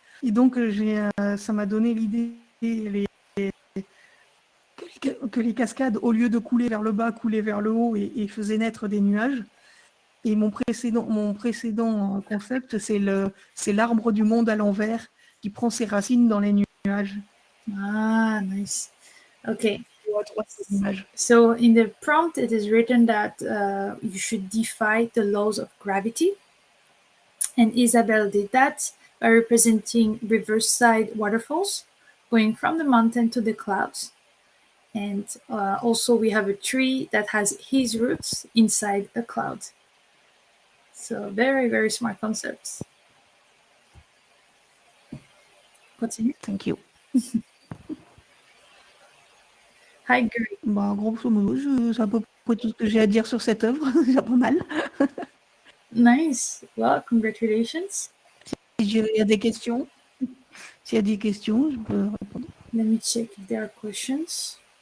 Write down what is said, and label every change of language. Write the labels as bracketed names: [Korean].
[French] Et donc, ça m'a donné l'idée que les cascades, au lieu de couler vers le bas, coulaient vers le haut et faisaient naître des nuages. Et mon précédent concept, c'est l'arbre du monde à l'envers qui prend ses racines dans les nuages. [English] Ah, nice. Okay. So in the prompt, it is written that you should defy the laws of gravity. And Isabelle did that by representing reverse side waterfalls going from the mountain to the clouds. And also we have a tree that has his roots inside a cloud. So very, very smart concepts. Continue. Thank you. Hi, Gary. [French] Bah, grosso modo, c'est à peu près tout ce que j'ai à dire sur cette œuvre. C'est pas mal. [English] Nice. Well, congratulations. [French] S'il y a des questions, je peux répondre. [English] Let me check if there are questions.